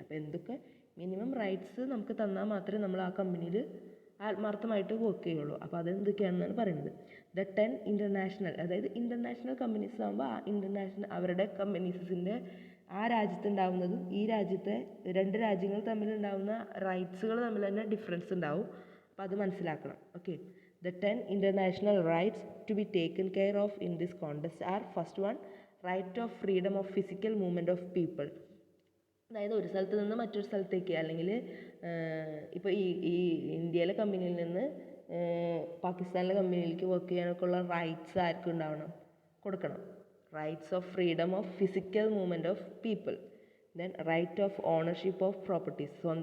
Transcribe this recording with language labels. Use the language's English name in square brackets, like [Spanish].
[Malayalam] അപ്പോൾ എന്തൊക്കെ minimum rights നമുക്ക് തന്നാൽ മാത്രമേ നമ്മൾ ആ കമ്പനിയിൽ ആത്മാർത്ഥമായിട്ട് വർക്ക് ചെയ്യുള്ളൂ. അപ്പോൾ അതെന്തൊക്കെയാണെന്നാണ് പറയുന്നത്. ദ 10 ഇൻ്റർനാഷണൽ, അതായത് ഇൻ്റർനാഷണൽ കമ്പനീസ് ആകുമ്പോൾ ആ ഇൻ്റർനാഷണൽ അവരുടെ കമ്പനീസിൻ്റെ ആ രാജ്യത്തുണ്ടാവുന്നതും ഈ രാജ്യത്തെ 2 രാജ്യങ്ങൾ തമ്മിലുണ്ടാവുന്ന റൈറ്റ്സുകൾ തമ്മിൽ തന്നെ ഡിഫറൻസ് ഉണ്ടാവും. അപ്പോൾ അത് മനസ്സിലാക്കണം. [English] Okay, the 10 international rights to be taken care of in this context are: first one, right of freedom of physical movement of people. [Malayalam] അതായത് ഒരു സ്ഥലത്ത് നിന്ന് മറ്റൊരു സ്ഥലത്തേക്ക്, അല്ലെങ്കിൽ ഇപ്പോൾ ഈ ഇന്ത്യയിലെ കമ്പനിയിൽ നിന്ന് പാകിസ്ഥാനിലെ കമ്പനിയിലേക്ക് വർക്ക് ചെയ്യാനൊക്കെ ഉള്ള റൈറ്റ്സ് ആർക്കും കൊടുക്കണം. [English] Rights of freedom of physical movement of people. Then right of ownership of properties.